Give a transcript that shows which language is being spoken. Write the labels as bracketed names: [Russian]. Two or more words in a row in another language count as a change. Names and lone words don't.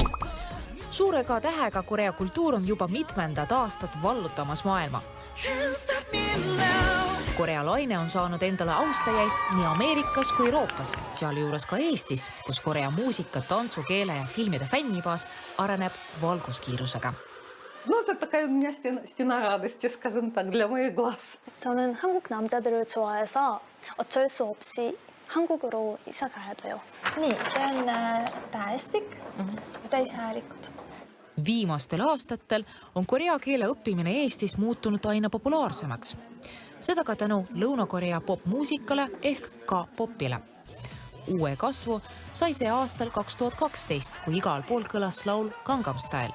[Estonian] Suure ka tähega Korea kultuur on juba mitmendat aastat vallutamas maailma. Korea laine on saanud endale austajaid nii Ameerikas kui Euroopas, sealjuures ka Eestis, kus Korea muusika, tantsu, keele ja filmide fännibaas areneb valguskiirusega. [Russian] Ну, это такая у меня стена радости, скажем так, для моих глаз. [Korean] 저는 한국 남자들을 좋아해서 어쩔 수 없이 한국으로 이사 가야 돼요. [Estonian] Nii, see on tähestik, täishäälikud. Viimastel aastatel on korea keele õppimine Eestis muutunud aina populaarsemaks. Seda ka tänu Lõuna-Korea popmuusikale ehk K-popile. Uue kasvu sai see aastal 2012, kui igal pool kõlas laul Gangnam Style.